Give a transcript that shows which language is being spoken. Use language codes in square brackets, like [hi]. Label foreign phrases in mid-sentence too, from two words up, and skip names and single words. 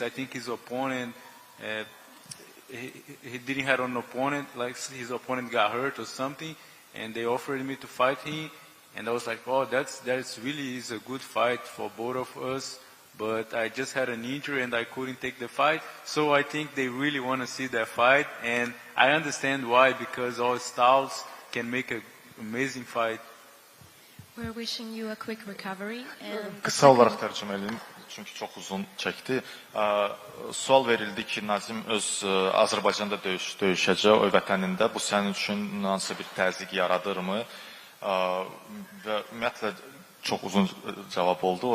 [en] I think his opponent, he didn't have an opponent, like his opponent got hurt or something, and they offered me to fight him, and I was like, oh, that's really is a good fight for both of us, but I just had an injury and I couldn't take the fight, so I think they really want to see that fight, and I understand why, because all styles can make an amazing fight. We're wishing you a quick recovery. [az] Qısa olaraq tərcümə edeyim, çünki çox uzun çəkdi. Sual verildi ki, Nazim öz Azərbaycanda döyüşəcək, o vətənində. Bu sənin üçün hansısa bir təzyiq yaradırmı? Və ümumiyyətlə çox uzun cavab oldu.